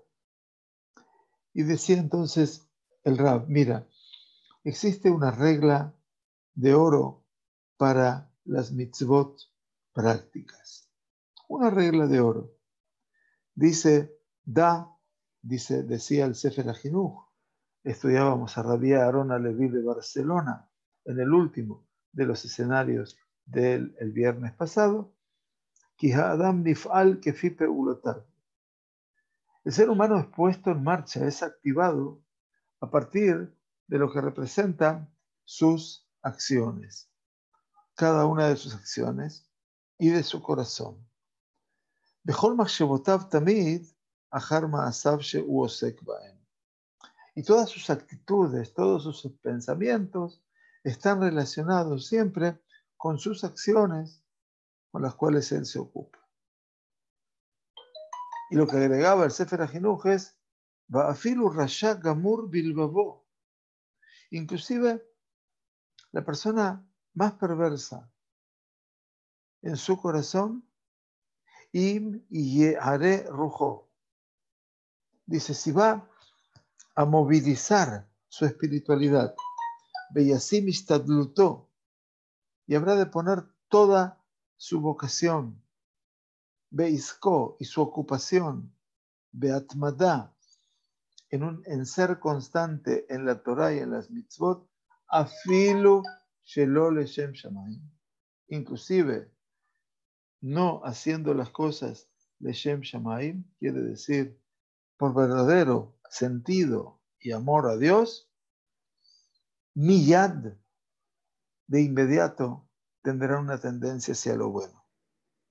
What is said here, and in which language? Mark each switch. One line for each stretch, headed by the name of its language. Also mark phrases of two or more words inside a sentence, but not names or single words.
Spanish: Y decía entonces el Rab, mira, existe una regla de oro para las mitzvot prácticas. Una regla de oro. Decía el Sefer HaChinuch, estudiábamos a Rabbi Aaron Alevi de Barcelona, en el último de los escenarios del viernes pasado,
Hebrew: כי האדם נפעל כפי פעולותיו.
Spanish: El ser humano es puesto en marcha, es activado a partir de lo que representan sus acciones, cada una de sus acciones y de su corazón.
Hebrew: בכל מחשבותיו תמיד אחר מעשיו שהוא עוסק בהם.
Spanish: Y todas sus actitudes, todos sus pensamientos están relacionados siempre con sus acciones con las cuales él se ocupa. Y lo que agregaba el Sefer HaChinuch es
Hebrew: ואפילו רשע גמור בלבבו.
Spanish: Inclusive la persona más perversa en su corazón,
Hebrew: אם יתעורר רוחו.
Spanish: Dice, si va a movilizar su espiritualidad,
Hebrew: וישים השתדלותו,
Spanish: y habrá de poner toda su vocación, beisko, y su ocupación, beatmada, en ser constante en la Torah y en las mitzvot,
Hebrew: אפילו שלא לשם שמים,
Spanish: inclusive no haciendo las cosas
Hebrew: לשם שמים,
Spanish: quiere decir por verdadero sentido y amor a Dios, miyad, de inmediato tendrá una tendencia hacia lo bueno.